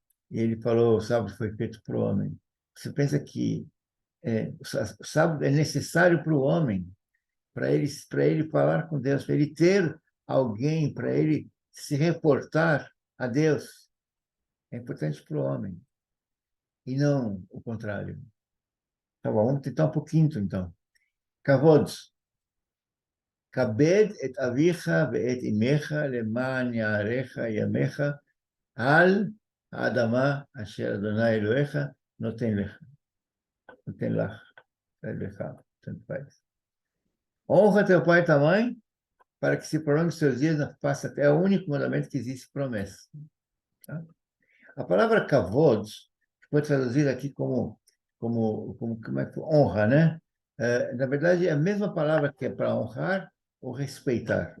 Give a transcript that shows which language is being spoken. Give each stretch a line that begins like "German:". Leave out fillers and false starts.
Portuguese: E ele falou, o sábado foi feito para o homem. Você pensa que o sábado é necessário para o homem, para ele falar com Deus, para ele ter alguém, para ele se reportar a Deus. É importante para o homem, e não o contrário. Tá bom, vamos tentar um pouquinho, então.
Hebrew: Kavod, כבד את אביך ואת אמך למען יערך ימיך על האדמה אשר אדוני אלוהיך נותן לך. נותן לך, לך,
Portuguese: tanto faz. Honra teu pai e tua mãe para que se prolongue seus dias na face até. É o único mandamento que existe promessa. Tá? A palavra kavod foi traduzida aqui como é que honra, né? Na verdade, é a mesma palavra que é para honrar ou respeitar.